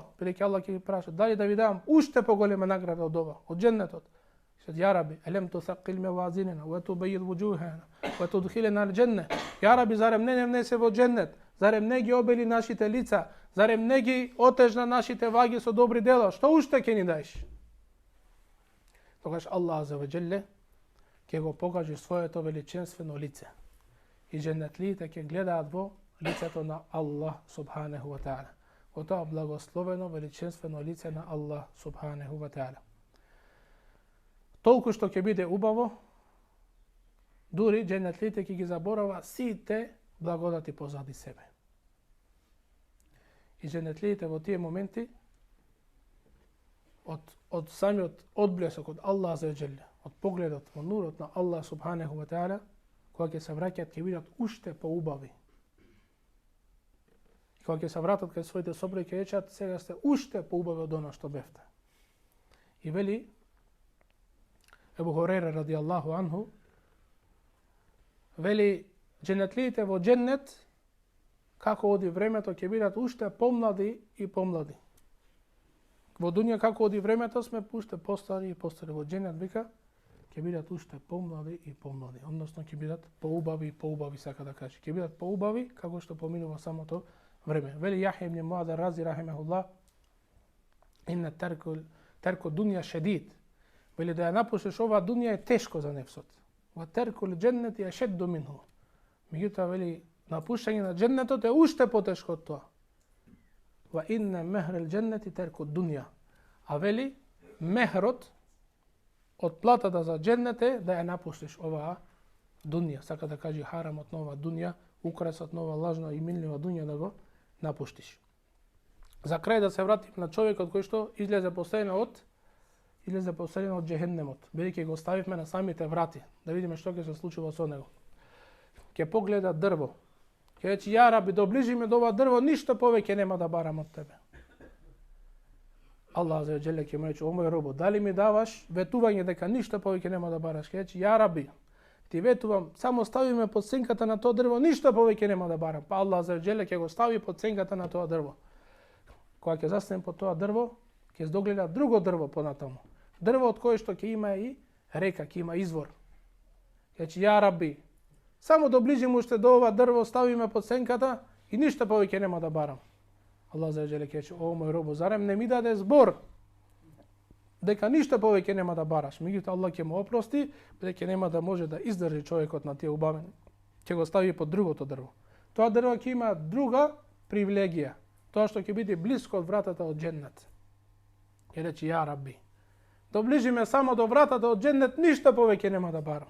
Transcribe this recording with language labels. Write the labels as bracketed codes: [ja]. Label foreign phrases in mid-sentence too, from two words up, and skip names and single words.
[mk] Бидејќи Аллах ќе ги праша: дали да ви дам уште поголема награда од ова, од џеннетот? [ar] يا ربي، ألم تثقل موازيننا، وتبيض وجوهنا، وتدخلنا الجنة. يا ربي, [mk] зарем не внесе во џеннет? Зарем не ги обели нашите лица? Зарем не ги отежна нашите ваги со добри дела? Што уште ќе ни даеш? Тогаш [ar] الله عز وجل [mk] ќе го покаже своето величенствено лице. И џеннетлиите ќе гледаат во лицето на [ar] الله سبحانه وتعالى. [mk] Во тоа благословено величенствено лице на [ar] الله سبحانه وتعالى. [mk] Толку што ќе биде убаво, дури џеннетлиите ќе ги заборава сите благодати позади себе. И џеннетлиите во тие моменти од самиот одблесок од [ar] الله عز وجل, [mk] од погледот во нурот на [ar] الله سبحانه وتعالى, [mk] кога ќе се враќаат, ќе бидат уште поубави. И кога ќе се вратат кај своите сопруги, ќе речат: сега сте уште поубави од оно што бевте. И вели Ебу Хурейра [ar] رضي الله عنه, [mk] вели џенетлиите во џеннет, како оди времето, ќе бидат уште помлади и помлади. Во дуња како оди времето сме уште постари и постари. Во џеннет вика ќе бидат уште помлади и помлади, односно ќе бидат поубави и поубави, сака да каже. Ќе бидат поубави како што поминува самото време. [ar] Вели Јахја ибн Муад رضي رحمه الله: إن ترك الدنيا شديد. [mk] Вели да ја напуштиш ова дуња е тешко за нефсот. [ar] وترك الجنة أشد منه. [mk] Меѓутоа вели напуштање на џеннетот е уште потешко од тоа. [ar] وإن مهر الجنة ترك الدنيا. [mk] А вели мехрот од платата за џеннет е да ја напуштиш оваа дуња. Сака да каже харамот на оваа дуња, украсот на оваа лажна и минлива дуња да го напуштиш. За крај да се вратим на човекот кој што излезе последно од џехеннемот, бидејќи го ставивме на самите врати, да видиме што ќе се случува со него. Ќе погледа дрво. Ќе рече: [ar] يا ربي, [mk] доближи ме до ова дрво, ништо повеќе нема да барам од тебе. [ar] الله عز وجل [mk] ќе му рече: о мој робо, дали ми даваш ветување дека ништо повеќе нема да бараш? Ќе рече: [ar] يا ربي, [mk] ти ветувам, само стави ме под сенката на тоа дрво, ништо повеќе нема да барам. Па [ar] الله عز وجل [mk] ќе го стави под сенката на тоа дрво. Кога ќе застане под тоа дрво, ќе здогледа друго дрво понатаму. Дрво од кое што ќе има и река, ќе има извор. Ќе рече: [ar] يا ربي, [mk] само доближим уште до ова дрво, стави ме под сенката и ништо повеќе нема да барам. [ar] الله عز وجل [mk] ќе рече: о мој робо, зарем не ми даде збор? дека ништо повеќе нема да бараш. Меѓутоа Аллах ќе му опрости, бидејќи нема да може да издржи човекот на тие убавени. Ќе го стави под другото дрво. Тоа дрво ќе има друга привилегија. Тоа што ќе биде блиско од вратата од џеннет. Ќе рече [ar] يا رب, [mk] доближиме само до вратата од џеннет, ништо повеќе нема да барам.